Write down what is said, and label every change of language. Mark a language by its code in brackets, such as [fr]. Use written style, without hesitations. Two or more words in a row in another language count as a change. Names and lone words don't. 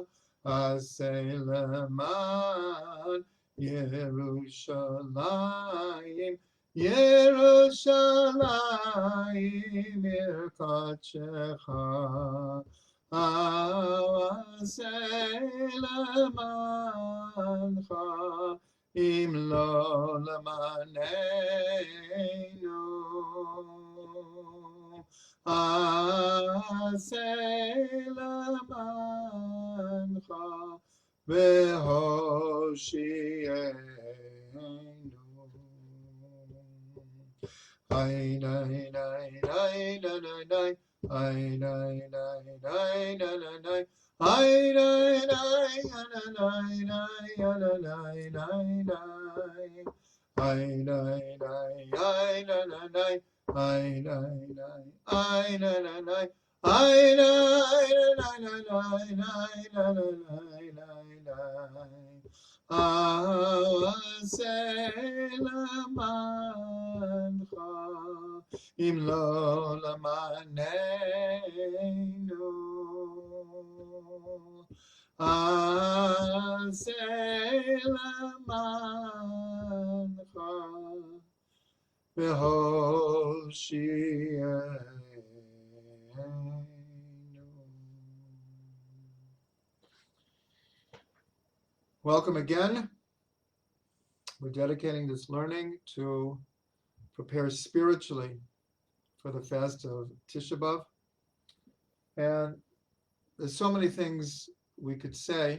[he] עשה למען ירושלים, ירושלים עיר קדשך. עשה למענך, אם לא למעננו. עשה למענך והושיענו. Ay nay nay nay nay nay. Ay nay nay nay nay nay. Ay nay nay nay nay nay nay nay. Ay nay nay ay nay nay. Ay nay nay ay nay nay. Ay nay nay nay nay nay nay. עשה למענך, אם לא למעננו. עשה למענך והושיענו. [en] Welcome again. We're dedicating this learning to prepare spiritually for the fast of Tisha B'Av. And there's so many things we could say.